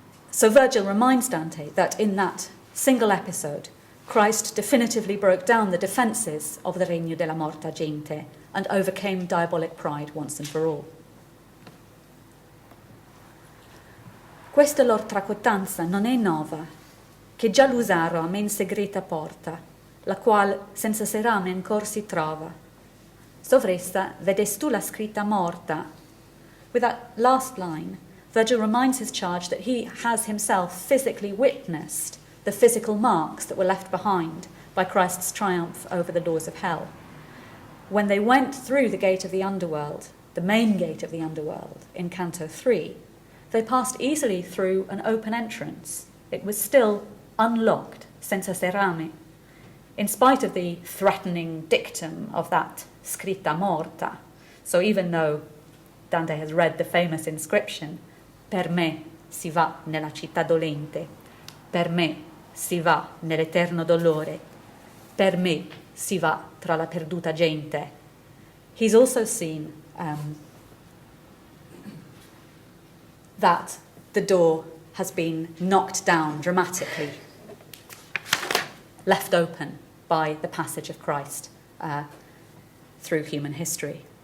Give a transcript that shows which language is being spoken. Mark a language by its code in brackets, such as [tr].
[en] So Virgil reminds Dante that in that single episode, Christ definitively broke down the defences of the Regno della Morta Gente and overcame diabolic pride once and for all. [it] Questa lor tracotanza non è nova, che già l'usaro a men segreta porta, la qual senza serame ancor si trova. Sovresta vedestu la scritta morta. [en] With that last line, Virgil reminds his charge that he has himself physically witnessed the physical marks that were left behind by Christ's triumph over the laws of hell. When they went through the gate of the underworld, the main gate of the underworld in Canto 3, they passed easily through an open entrance. It was still unlocked, senza serame, in spite of the threatening dictum of that scritta morta. So even though Dante has read the famous inscription, [it] per me si va nella città dolente, per me si va nell'eterno dolore, per me si va tra la perduta gente. [en] He's also seen that the door has been knocked down dramatically, left open by the passage of Christ through human history.